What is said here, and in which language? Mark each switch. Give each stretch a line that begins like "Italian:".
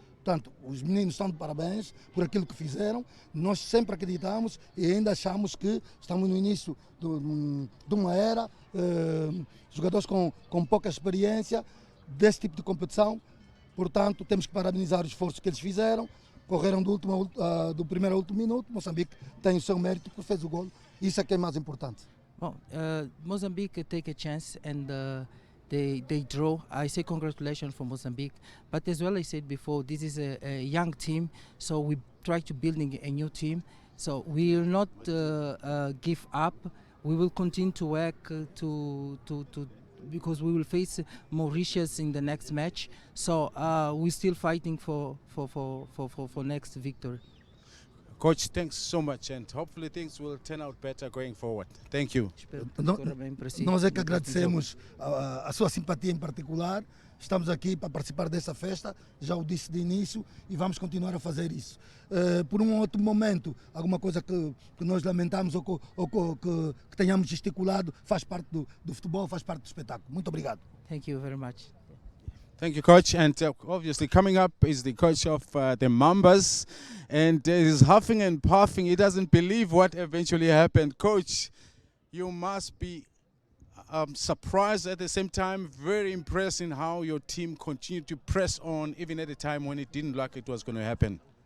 Portuguese: Portanto, os meninos estão de parabéns por aquilo que fizeram. Nós sempre acreditamos e ainda achamos que estamos no início de uma era, jogadores com pouca experiência desse tipo de competição. Portanto, temos que parabenizar o esforço que eles fizeram. Correram do primeiro ao último minuto. Moçambique tem o seu mérito porque fez o gol. Isso é que é mais importante.
English: Well, Mozambique take a chance and they draw. I say congratulations for Mozambique, but as well I said before, this is a young team, so we try to building a new team. So we will not give up. We will continue to work because we will face Mauritius in the next match. So we're still fighting for next victory. Coach, thanks so much, and hopefully things will turn out better going forward. Thank you.
Portuguese: Nós é que agradecemos a sua simpatia em particular. Estamos aqui para participar dessa festa, já o disse de início, e vamos continuar a fazer isso. Por um outro momento, alguma coisa que nós lamentamos ou que tenhamos gesticulado, faz parte do futebol, faz parte do espetáculo. Muito obrigado.
English: Thank you very much. Thank you, Coach. And obviously coming up is the coach of the Mambas, and he's huffing and puffing. He doesn't believe what eventually happened. Coach, you must be surprised at the same time, very impressed in how your team continued to press on even at a time when it didn't look like it was going to happen.